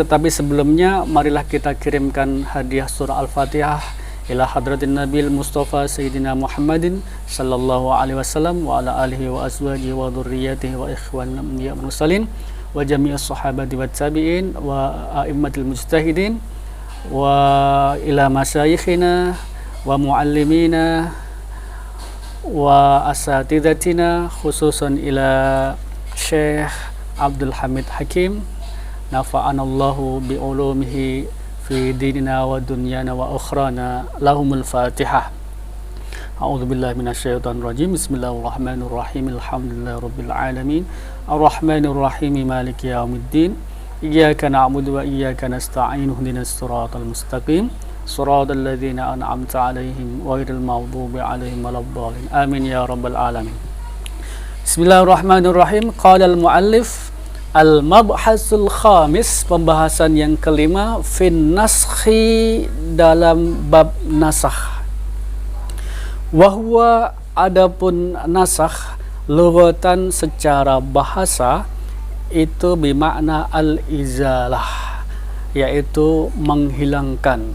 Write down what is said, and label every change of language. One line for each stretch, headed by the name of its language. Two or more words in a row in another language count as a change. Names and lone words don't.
Indonesian: Tetapi sebelumnya marilah kita kirimkan hadiah surah Al-Fatihah
Arabic: إلى حضرة النبي المصطفى سيدنا محمد صلى الله عليه وسلم وعلى آله وأزواجه وذرياته وإخوان المرسلين وجميع الصحابة والتابعين وأئمة المجتهدين وإلى مشايخنا ومعلمينا وأساتذتنا خصوصا إلى Syekh Abdul Hamid Hakim نفعنا الله بعلومه في ديننا ودنيانا وأخرانا. لهم الفاتحة. أعوذ بالله من الشيطان الرجيم. بسم الله الرحمن الرحيم. الحمد لله رب العالمين. الرحمن الرحيم. مالك يوم الدين. إياك نعبد وإياك نستعين. اهدنا الصراط المستقيم. صراط الذين أنعمت عليهم غير المغضوب عليهم ولا الضالين آمين يا رب العالمين. بسم الله الرحمن الرحيم. قال المؤلف المبحث الخامس,
Indonesian: pembahasan yang kelima,
Arabic: في النسخ,
Indonesian: dalam bab nasakh. Wahwa, adapun nasakh, lughatan secara bahasa itu bermakna al-izalah, yaitu menghilangkan.